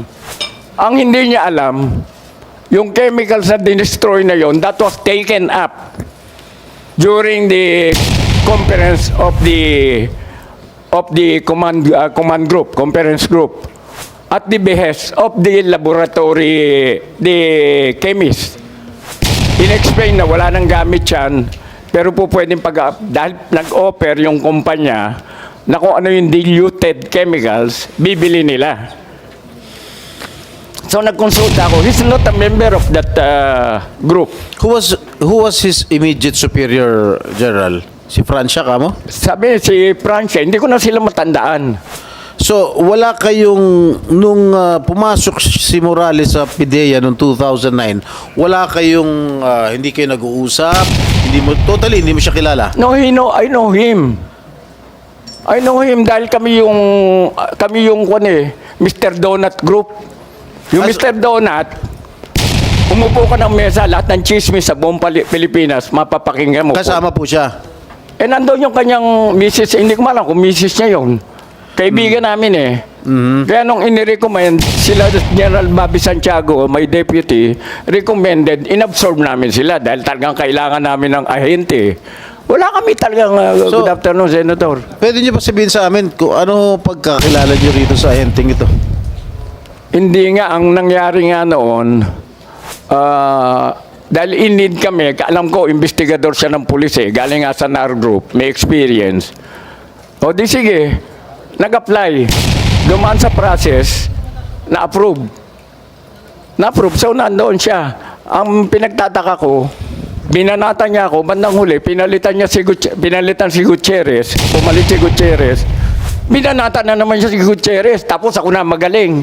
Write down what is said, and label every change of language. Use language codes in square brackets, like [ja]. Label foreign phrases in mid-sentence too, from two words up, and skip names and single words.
[tl] Ang hindi niya alam, yung chemicals na dinestroy na yon, [en] that was taken up during the conference of the command group, conference group, at the behest of the laboratory, the chemist. [tl] In-explain na wala nang gamit yan, pero po pwedeng dahil nag-offer yung kumpanya na kung ano yung diluted chemicals, bibili nila. So nagkonsulta ako. [en] He's not a member of that group. Who was his immediate superior, General? [tl] Si Francia kamo? Sabi si Francia, hindi ko na sila matandaan. So, wala kayong, nung pumasok si Morales sa PIDEA noong 2009, wala kayong, hindi kayo nag-uusap, hindi mo siya kilala? [en] No, I know him. I know him [tl] dahil kami yung [en] Mr. Donut Group. [tl] Yung Mr. Donut, umupo ka ng mesa, lahat ng chismis sa buong Pilipinas, mapapakinggan mo. Kasama po siya. Nandun yung kanyang misis, hindi ko malam kung misis niya yun. Kaibigan namin eh. Kaya nung inirecommend, sila General Bobby Santiago, [en] my deputy, recommended, [tl] inabsorb namin sila dahil talagang kailangan namin ng ahente. Wala kami talagang, [en] good afternoon, Senator. [tl] Pwede niyo ba sabihin sa amin kung ano pagkakilala niyo rito sa ahenteng ito? Hindi nga, ang nangyari nga noon, dahil in-need kami, alam ko, investigador siya ng pulis eh, galing nga sa NAR Group, may experience. O di sige, nag-apply, dumaan sa process, na-approve. Na-approve, so nandoon siya. Ang pinagtataka ko, binanata niya ako, bandang huli, pinalitan si Gutierrez, pumalit si Gutierrez, binanata na naman siya si Gutierrez, tapos ako na magaling.